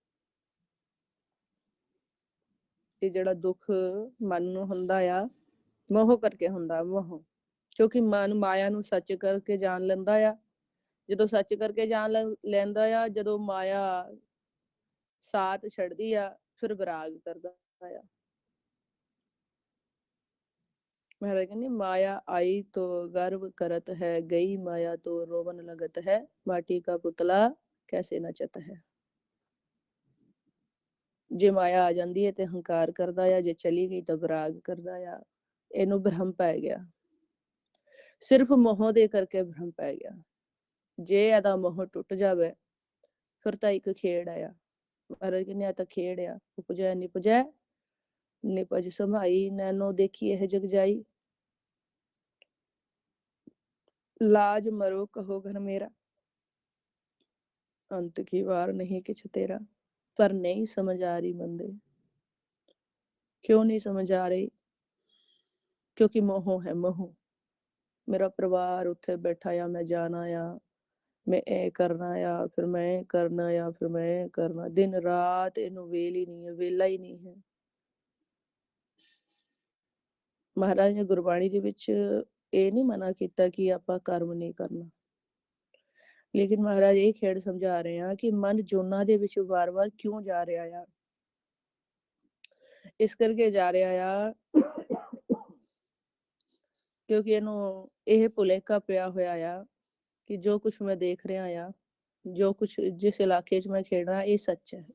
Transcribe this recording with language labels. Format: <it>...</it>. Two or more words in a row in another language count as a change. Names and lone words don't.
<pa>ਇਹ ਜਿਹੜਾ ਦੁੱਖ ਮਨ ਨੂੰ ਹੁੰਦਾ ਆ, ਮੋਹ ਕਰਕੇ ਹੁੰਦਾ। ਮੋਹ ਕਿਉਂਕਿ ਮਨ ਮਾਇਆ ਨੂੰ ਸੱਚ ਕਰਕੇ ਜਾਣ ਲੈਂਦਾ ਆ। ਜਦੋਂ ਸੱਚ ਕਰਕੇ ਜਾਣ ਲੈਂਦਾ ਆ, ਜਦੋਂ ਮਾਇਆ ਸਾਥ ਛੱਡਦੀ ਆ, ਫਿਰ ਵਿਰਾਗ ਕਰਦਾ ਆ। ਮਹਾਰਾਜ ਕਹਿੰਦੇ</pa> <hi>माया आई तो गर्व करत है, गई माया तो रोवन लगत है, माटी का पुतला कैसे नचत है।</hi> <pa>ਜੇ ਮਾਇਆ ਆ ਜਾਂਦੀ ਹੈ ਤੇ ਹੰਕਾਰ ਕਰਦਾ ਆ, ਜੇ ਚਲੀ ਗਈ ਤਾਂ ਵਿਰਾਗ ਕਰਦਾ ਆ। ਇਹਨੂੰ ਭਰਮ ਪੈ ਗਿਆ, ਸਿਰਫ ਮੋਹ ਦੇ ਕਰਕੇ ਭਰਮ ਪੈ ਗਿਆ। ਜੇ ਇਹਦਾ ਮੋਹ ਟੁੱਟ ਜਾਵੇ ਫਿਰ ਤਾਂ ਇੱਕ ਖੇਡ ਆਇਆ। ਮਹਾਰਾਜ ਕਹਿੰਦੇ ਆ ਤਾਂ ਖੇਡ ਆ। ਉਪਜੈ ਨਿਪਜੈ, ਨਿਪਜ ਸਮਾਈ, ਨੈਨੋ ਦੇਖੀ ਇਹ ਜਗ ਜਾਈ, ਲਾਜ ਮਰੋ ਕਹੋ ਘਰ ਮੇਰਾ, ਅੰਤ ਕੀ ਵਾਰ ਨਹੀਂ ਕਿਛ ਤੇਰਾ।</pa> <hi>पर नहीं समझ आ रही बंदे, क्यों नहीं समझ आ रही? क्योंकि मोह है, मोह।</hi> <pa>ਮੇਰਾ ਪਰਿਵਾਰ ਉੱਥੇ ਬੈਠਾ ਆ ਮੈਂ ਜਾਣਾ ਆ ਮੈਂ ਏ ਕਰਨਾ ਆ ਫਿਰ ਮੈਂ ਕਰਨਾ ਆ ਫਿਰ ਮੈਂ ਕਰਨਾ, ਦਿਨ ਰਾਤ ਇਹਨੂੰ ਵੇਲ ਹੀ ਨਹੀਂ ਹੈ, ਵੇਲਾ ਹੀ ਨਹੀਂ ਹੈ। ਮਹਾਰਾਜ ਨੇ ਗੁਰਬਾਣੀ ਦੇ ਵਿੱਚ ਇਹ ਨਹੀਂ ਮਨਾ ਕੀਤਾ ਕਿ ਆਪਾਂ ਕਰਮ ਨਹੀਂ ਕਰਨਾ, ਲੇਕਿਨ ਮਹਾਰਾਜ ਇਹ ਖੇਡ ਸਮਝਾ ਰਹੇ ਆ ਕਿ ਮਨ ਜੋਨਾਂ ਦੇ ਵਿੱਚ ਵਾਰ-ਵਾਰ ਕਿਉਂ ਜਾ ਰਿਹਾ ਆ। ਇਸ ਕਰਕੇ ਜਾ ਰਿਹਾ ਆ ਕਿਉਂਕਿ ਇਹਨੂੰ ਇਹ ਭੁਲੇਖਾ ਪਿਆ ਹੋਇਆ ਆ ਕਿ ਜੋ ਕੁਛ ਮੈਂ ਦੇਖ ਰਿਹਾ ਆ, ਜੋ ਕੁਛ ਜਿਸ ਇਲਾਕੇ 'ਚ ਮੈਂ ਖੇਡ ਰਿਹਾ, ਇਹ ਸੱਚ ਹੈ।</pa>